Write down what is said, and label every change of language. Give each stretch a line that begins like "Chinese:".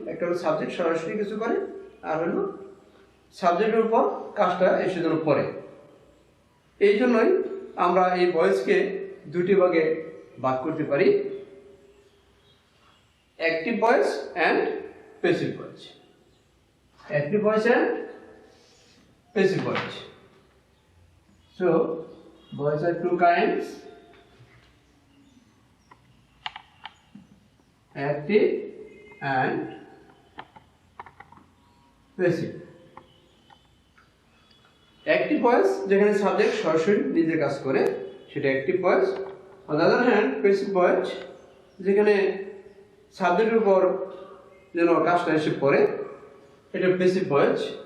Bangla: একটা হলো সাবজেক্ট সরাসরি কিছু করে, আর হলো সাবজেক্টের উপর কাজটা এসে যেন পড়ে। এই জন্যই আমরা এই ভয়েসকে দুটি ভাগে ভাগ করতে পারি,
English: active voice and passive voice. Active voice and passive voice. So, voice are two kinds: active and passive.
Bangla: Active voice যেখানে সাবজেক্ট সরাসরি নিজে কাজ করে সেটা active voice.
English: on the other hand
Bangla: passive voice যেখানে সাবজেক্টের উপর যেন কাজটা এসে পড়ে, এটা প্যাসিভ ভয়েস।